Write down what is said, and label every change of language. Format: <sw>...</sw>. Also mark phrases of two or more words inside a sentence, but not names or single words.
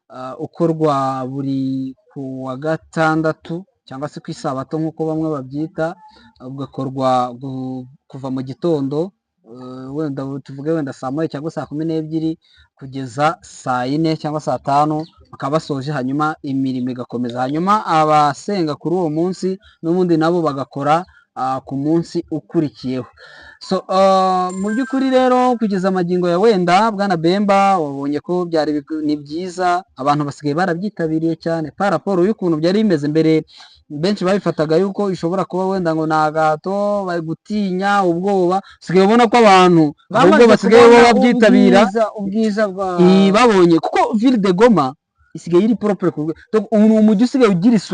<rw>ukorwa buri ku wa gatandatu cyangwa se ku isabato nk'uko bamwe babyita, ugakorwa kuva mu gitondo, wenda tuvuge wenda saa moya cyangwa saa 12 kugeza saa 4 cyangwa saa 5 bakaba basoje, hanyuma imirimo igakomeza, hanyuma abasenga kuri uwo munsi n'ubundi nabo bagakora ku munsi ukurikiyeho. So mu by'ukuri rero kugeza amagingo ya wenda Bwana Bemba, wabonye ko ni byiza, abantu basigaye barabyitabiriye cyane</rw> <fr>par rapport</fr> <rw>y'ukuntu byari bimeze mbere. Benshi babifataga yuko ishobora kuba wenda ngo ni agahato, bari gutinya, ubwoba. Usigaye ubona ko abantu ahubwo basigaye babyitabira, ubwiza babonye kuko Ville de Goma isigaye iri propre, umujyi usigaye ugira isuku</rw>